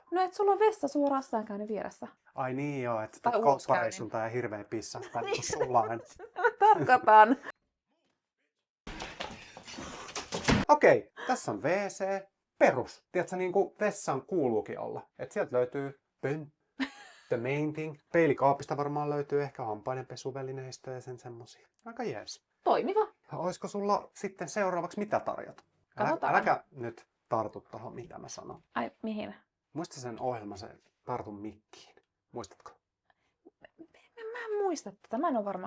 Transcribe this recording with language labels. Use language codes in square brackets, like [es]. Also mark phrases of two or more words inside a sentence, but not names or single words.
[fi] No, et sulla on vessa suoraan sisäänkäynnin vieressä. Ai niin joo, että Tai sitä uloskäynnin. koppareissulta ja hirveä pissa. Niin sulla on. Tarkoitan. Okei, tässä on WC. Perus. Tiedätkö, niin kuin vessan kuuluukin olla. Et sieltä löytyy [en] the main thing. [fi] Peilikaapista varmaan löytyy ehkä hampaidenpesuvälineistä ja sen semmosia. Aika jees. Toimiva. Olisiko sulla sitten seuraavaksi mitä tarjota? Katsotaan. Äläkä nyt tartu tuohon, mitä mä sanon. Ai, mihin? Muista sen ohjelma, se tartu mikkiin. Muistatko? Mä en muista tätä. Mä en ole varmaan